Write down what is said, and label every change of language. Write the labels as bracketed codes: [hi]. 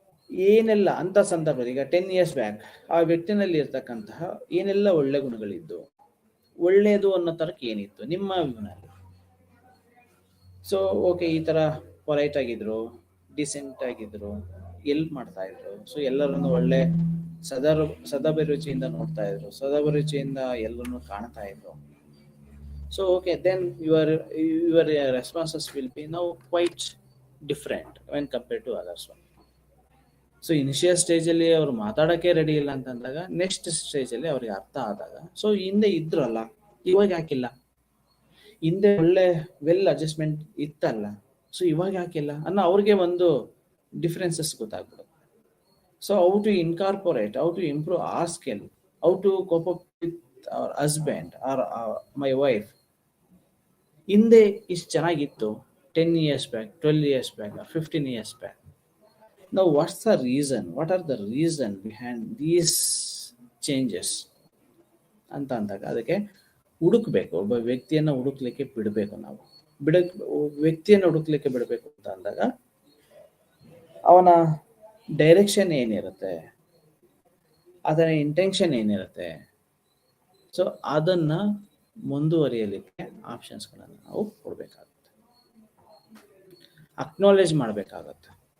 [kn] ಏನೆಲ್ಲ ಅಂತ ಸಂದರ್ಭದಲ್ಲಿ ಈಗ 10 years ಬ್ಯಾಕ್ ಆ ವ್ಯಕ್ತಿನಲ್ಲಿ ಇರ್ತಕ್ಕಂತಹ ಏನೆಲ್ಲ ಒಳ್ಳೆ ಗುಣಗಳಿದ್ದು, ಒಳ್ಳೇದು ಅನ್ನೋ ತರಕ್ಕೆ ಏನಿತ್ತು ನಿಮ್ಮ ವ್ಯೂನಲ್ಲಿ? ಸೊ ಓಕೆ, ಈ ತರ ಪೊಲೈಟ್ ಆಗಿದ್ರು, ಡಿಸೆಂಟ್ ಆಗಿದ್ರು, ಎಲ್ಪ್ ಮಾಡ್ತಾ ಇದ್ರು, ಸೊ ಎಲ್ಲರನ್ನು ಒಳ್ಳೆ ಸದಾಭಿರುಚಿಯಿಂದ ನೋಡ್ತಾ ಇದ್ರು, ಸದಾಭಿರುಚಿಯಿಂದ ಎಲ್ಲರನ್ನು ಕಾಣ್ತಾ ಇದ್ರು. [en] So okay, then your responses will be now quite different when compared to others one. [kn] So initial stage ಅಲ್ಲಿ ಅವ್ರು ಮಾತಾಡಕ್ಕೆ ರೆಡಿ ಇಲ್ಲ ಅಂತಂದಾಗ ನೆಕ್ಸ್ಟ್ ಸ್ಟೇಜ್ ಅಲ್ಲಿ ಅವ್ರಿಗೆ ಅರ್ಥ ಆದಾಗ, ಸೊ ಹಿಂದೆ ಇದ್ರಲ್ಲ ಇವಾಗ ಯಾಕಿಲ್ಲ, ಹಿಂದೆ ಒಳ್ಳೆ ವೆಲ್ ಅಡ್ಜಸ್ಟ್ಮೆಂಟ್ ಇತ್ತಲ್ಲ, ಸೊ ಇವಾಗ ಯಾಕಿಲ್ಲ ಅನ್ನೋ ಅವ್ರಿಗೆ ಒಂದು ಡಿಫ್ರೆನ್ಸಸ್ ಗೊತ್ತಾಗ್ಬಿಡುತ್ತೆ. [en] So how to incorporate, how to improve or skill, how to cope up with our husband or my wife. [kn] ಹಿಂದೆ ಇಷ್ಟು ಚೆನ್ನಾಗಿತ್ತು 10 years back, 12 years back, 15 years back. [en] Now what's the reason, what are the reason behind these changes [kn] ಅಂತ ಅಂದಾಗ ಅದಕ್ಕೆ ಹುಡುಕ್ಬೇಕು. ಒಬ್ಬ ವ್ಯಕ್ತಿಯನ್ನ ಹುಡುಕ್ಲಿಕ್ಕೆ ಬಿಡಬೇಕು. ನಾವು ವ್ಯಕ್ತಿಯನ್ನು ಹುಡುಕ್ಲಿಕ್ಕೆ ಬಿಡಬೇಕು ಅಂತ ಅಂದಾಗ ಅವನ ಡೈರೆಕ್ಷನ್ ಏನಿರುತ್ತೆ, ಅದರ ಇಂಟೆನ್ಷನ್ ಏನಿರುತ್ತೆ, ಸೊ ಅದನ್ನ ಮುಂದುವರಿಯಲಿಕ್ಕೆ ಆಪ್ಷನ್ಸ್ಗಳನ್ನು ನಾವು ಕೊಡ್ಬೇಕಾಗುತ್ತೆ, ಅಕ್ನಾಲೇಜ್ ಮಾಡಬೇಕಾಗತ್ತೆ.